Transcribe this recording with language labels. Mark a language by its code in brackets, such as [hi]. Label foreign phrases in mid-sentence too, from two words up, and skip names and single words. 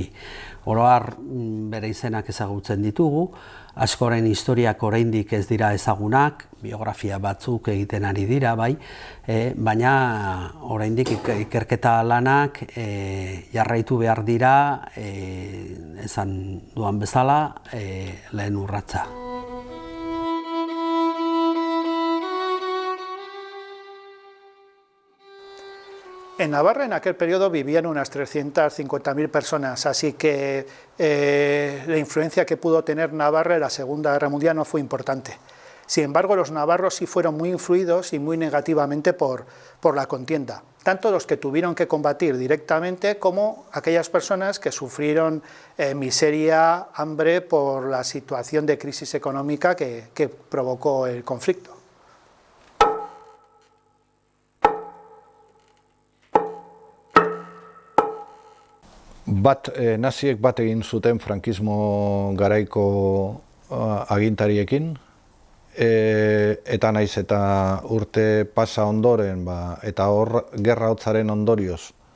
[eu] Oro har bere izenak ezagutzen ditugu, askoren historiak oraindik ez dira ezagunak, biografia batzuk egiten ari dira, bai, baina oraindik ikerketa lanak jarraitu behar dira, esan duan bezala, lehen urratza. [es] En Navarra en aquel periodo vivían unas 350.000 personas, así que la influencia que pudo tener Navarra en la Segunda Guerra Mundial no fue importante. Sin embargo, los navarros sí fueron muy influidos y muy negativamente por la contienda, tanto los que tuvieron que combatir directamente como aquellas personas que sufrieron miseria, hambre por la situación de crisis económica que provocó el conflicto. [eu] Naziek bat egin zuten frankismo garaiko agintariekin, eta naiz eta urte pasa ondoren, eta hor gerra hotzaren ondorioz